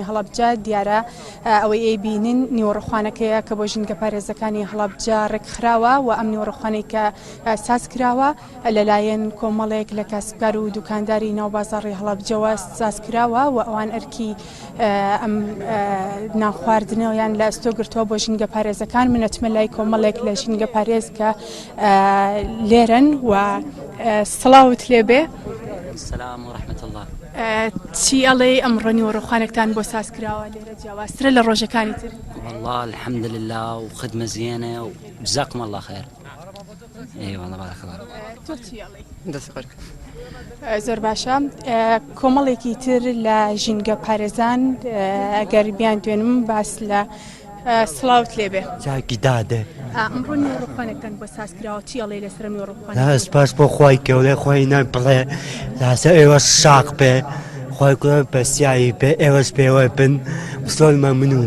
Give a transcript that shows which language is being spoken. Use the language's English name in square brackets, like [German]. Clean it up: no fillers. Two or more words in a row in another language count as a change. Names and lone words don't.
[Central Kurdish] هەڵەبجە دیارە ئەوەی ئەیبینن نیوەڕۆخوانەکەیە کە بۆ ژینگە پارێزەکانی هەڵەبجە ڕێکخراوە و ئەم نیوەڕۆخوانەی کە ساز کراوە لەلایەن کۆمەڵێک لە کەسبکار و دوکانداری ناوبازاڕی هەڵەبجەوە ساز کراوە و ئەوان ئەرکی ئەم ناخواردنەوەیان لە ئەستۆ گرتووە بۆ ژینگە پارێزەکان منەتمە لای کۆمەڵێک لە ژینگە پارێز کە لێرن و سڵاوت لێبێ. [Arabic] السلام ورحمة الله. [Central Kurdish] چی ئەڵێ ئەمڕۆ نیوەڕۆخوانێکتان بۆ ساز کراوە لێرە جیاوازترە لە ڕۆژەکانی تر؟ [Arabic] والله الحمد لله وخدمة زينة وجزاكم الله خير. اي والله بارك الله. [Central Kurdish] تۆ چی ئەڵێ؟ زۆر باشە. کۆمەڵێکی تر لە ژینگە پارێزان ئەگەر بیان دوێنم باس لە سڵاوت لێبێ. جاکی دادێ. ئەمڕۆ نیوەڕۆخوانێکتان بۆ ساز کراوە چی ئەڵێ لەسەر نیوەڕۆخوانێک؟ سپاس بۆ خۆی گەورەی خۆی نەبڵێ لاسە ئێوە شاق بێ خۆی گەورە بەسیایی بێ ئێوەش پێوە بن زۆر مەمنون.